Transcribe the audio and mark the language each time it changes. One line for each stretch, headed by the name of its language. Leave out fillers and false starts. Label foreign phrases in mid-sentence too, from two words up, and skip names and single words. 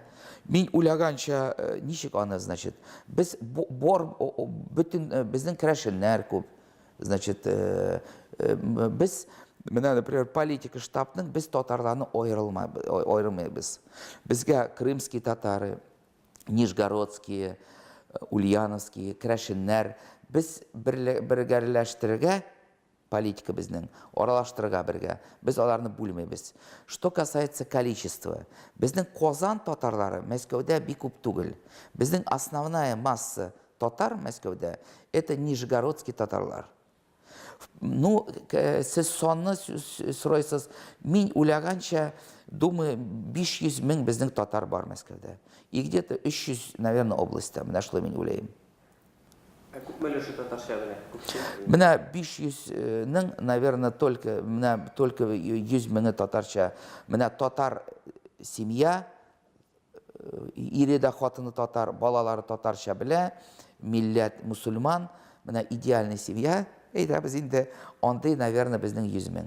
Tatar: Мин уйлаганча, ничек аны, значит, без бүтән безнең керәшеннәр күп, значит, без менә, например, политика штабның без татарларны айырмыйбыз. Безгә
Russian: крымский татары, нижегородские, ульяновские,
Tatar: керәшеннәр, без бергәләштерергә политика безнең, аралаштырырга бергә. Без аларны бүлмәйбез.
Russian: Что касается количества,
Tatar: безнең Казан татарлары Мәскәүдә бик күп түгел. Безнең
Russian: основная масса
Tatar: татар Мәскәүдә
Russian: это нижегородский
Tatar: татарлар. Ну, сез санны сорайсыз, мин уйлаганча, думаю, 500 мең безнең татар бар Мәскәүдә.
Russian: И где-то 300, наверное,
Tatar: областьта. Менә шулай мин уйлыйм. Күпме өлеше татарча белә? Менә 500-нең,
Russian: наверное, только
Tatar: 100 меңе татарча. Менә татар семья, ире дә хатыны татар, балалары татарча белә, милләт мусульман, менә
Russian: идеальная семья,
Tatar: әйтәбез инде, андый, наверное, безнең 100 мең.